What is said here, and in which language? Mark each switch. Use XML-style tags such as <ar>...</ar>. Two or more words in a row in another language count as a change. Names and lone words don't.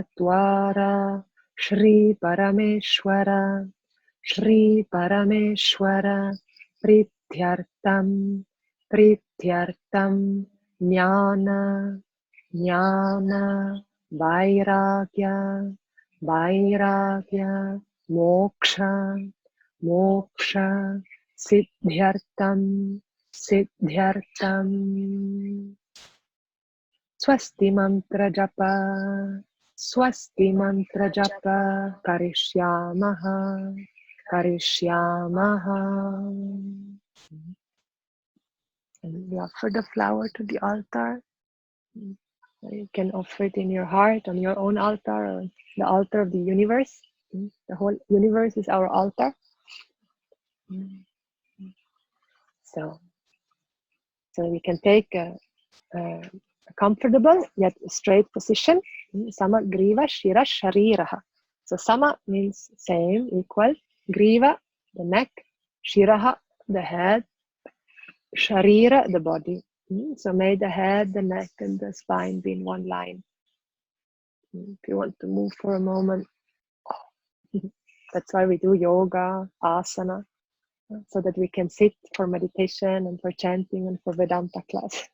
<sa>Dwara, Shri Parameshwara, Shri Parameshwara, Prityartam, Prityartam, Nyāyena, Nyāyena, Vairagya, Vairagya, Moksha, Moksha, Siddhyartam, Siddhyartam. Swasti mantra japa, Swasti mantra japa, Karishyamaha, Karishyamaha.</sa> <en>And we offer the flower to the altar. You can offer it in your heart, on your own altar, or the altar of the universe. The whole universe is our altar. So we can take a comfortable yet straight position.</en> <sa>Sama griva shira shariraha.</sa> <en>So sama means same, equal. Griva, the neck. Shiraha, the head. Sharira, the body. So may the head, the neck, and the spine be in one line. If you want to move for a moment, that's why we do yoga, asana, so that we can sit for meditation and for chanting and for Vedanta class.</en>